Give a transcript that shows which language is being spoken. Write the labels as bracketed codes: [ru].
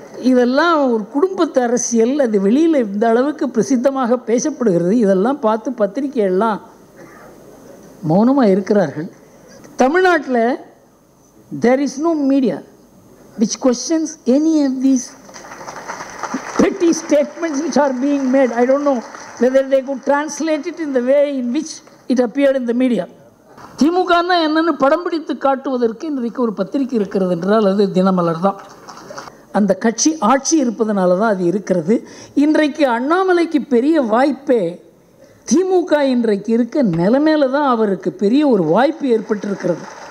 [ta] இதெல்லாம் ஒரு குடும்பத்து அரசியல். அது வெளியில் இந்த அளவுக்கு பிரசித்தமாக பேசப்படுகிறது. இதெல்லாம் பார்த்து பத்திரிகையெல்லாம் மௌனமாக இருக்கிறார்கள். [en] தமிழ்நாட்டில் there is no media which questions any of these petty statements which are being made. I don't know whether they could translate it in the way in which it appeared in the media. [ta] திமுகன்னா என்னன்னு படம் பிடித்து காட்டுவதற்கு இன்றைக்கு ஒரு பத்திரிகை இருக்கிறது என்றால் அது தினமலர் தான். அந்த கட்சி ஆட்சி இருப்பதனால தான் அது இருக்கிறது. இன்றைக்கு அண்ணாமலைக்கு பெரிய வாய்ப்பே திமுக இன்றைக்கு இருக்க நிலைமையில தான் அவருக்கு பெரிய ஒரு வாய்ப்பு ஏற்பட்டிருக்கிறது.